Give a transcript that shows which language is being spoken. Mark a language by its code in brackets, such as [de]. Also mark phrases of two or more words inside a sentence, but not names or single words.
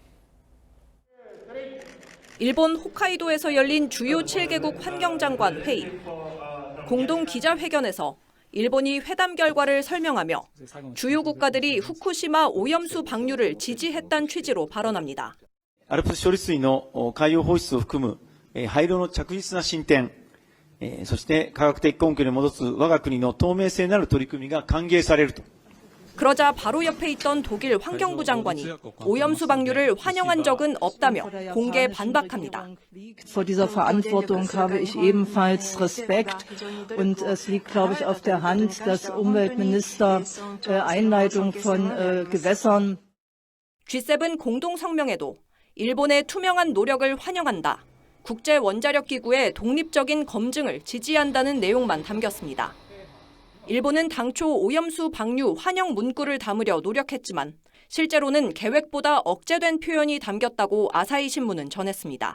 [ko] 일본 홋카이도에서 열린 주요 7개국 환경장관 회의. 공동 기자회견에서 일본이 회담 결과를 설명하며 주요 국가들이 후쿠시마 오염수 방류를 지지했다는 취지로 발언합니다. [ja] 알프스 処理水の海洋放出を含む廃炉の着実な進展、そして科学的根拠に基づく我が国の透明性なる取り組みが歓迎されると。 [ko] 그러자 바로 옆에 있던 독일 환경부 장관이 오염수 방류를 환영한 적은 없다며 공개 반박합니다. [de] Vor dieser Verantwortung habe ich ebenfalls Respekt und es liegt, glaube ich, auf der Hand, dass Umweltminister Einleitung von Gewässern. [ko] G7 공동 성명에도 일본의 투명한 노력을 환영한다. 국제 원자력 기구의 독립적인 검증을 지지한다는 내용만 담겼습니다. 일본은 당초 오염수 방류 환영 문구를 담으려 노력했지만 실제로는 계획보다 억제된 표현이 담겼다고 아사히 신문은 전했습니다.